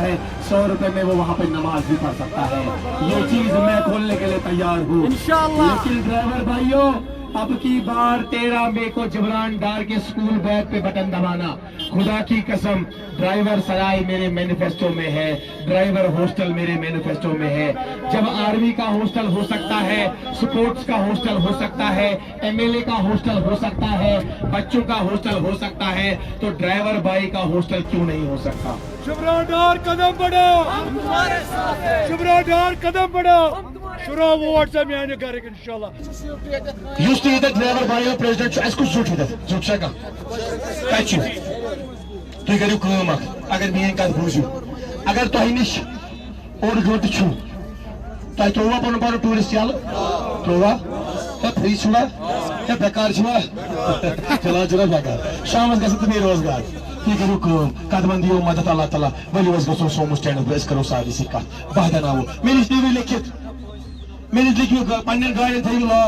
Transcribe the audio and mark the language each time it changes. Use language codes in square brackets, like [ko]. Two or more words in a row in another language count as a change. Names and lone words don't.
[ur] ہے 100 روپے میں وہ وہاں پہ نماز بھی پڑھ سکتا ہے یہ چیز میں کھولنے کے لیے تیار ہوں لیکن ڈرائیور بھائیوں اب کی بار 13 مئی کو جبران ڈار کے سکول بیگ پہ بٹن دبانا خدا کی قسم ڈرائیور سرائی میرے مینیفیسٹو میں ہے ڈرائیور ہاسٹل میرے مینیفیسٹو میں ہے جب آرمی کا ہاسٹل ہو سکتا ہے سپورٹس کا ہاسٹل ہو سکتا ہے ایم ایل اے کا ہاسٹل ہو سکتا ہے بچوں کا ہاسٹل ہو سکتا ہے تو ڈرائیور بھائی کا ہاسٹل کیوں نہیں ہو سکتا جبران ڈار قدم بڑھاؤ جبران ڈار قدم بڑھاؤ شروع ووٹ سے میں گھر انشاءاللہ [ks] یُس تہِ ییٚتٮ۪تھ ڈرائیور بھایو پریزیڈنٹ چھُ اَسہِ کُس زیُٹھ ییٚتٮ۪تھ زیُٹھ چھا کانٛہہ کَتہِ چھُ تُہۍ کٔرِو کٲم اکھ اگر میٲنۍ کتھ بوٗزِو اگر تۄہہِ نِش اوٚڑ گٲنٛٹہٕ چھُو تۄہہِ ترٛووا پنُن پنُن ٹوٗرِسٹ یلہٕ ترٛووا ہے فرٛی چھُوا ہے بیکار چھُوا فِلحال چھُنہ بیکار شامس گژھن تہٕ بیٚیہِ روزگار تُہۍ کٔرِو کٲم قدمن دِیِو مدد اللہ تعالیٰ ؤلِو أسۍ گژھو سومو سٹینڈس پٮ۪ٹھ أسۍ کرو سارنٕے سۭتۍ کتھ بہٕ دیٛاوناوو مےٚ نِش دیٖوٕ لیکھِتھ مےٚ نِش لیکھِو پننٮ۪ن گاڑٮ۪ن تھٲیِو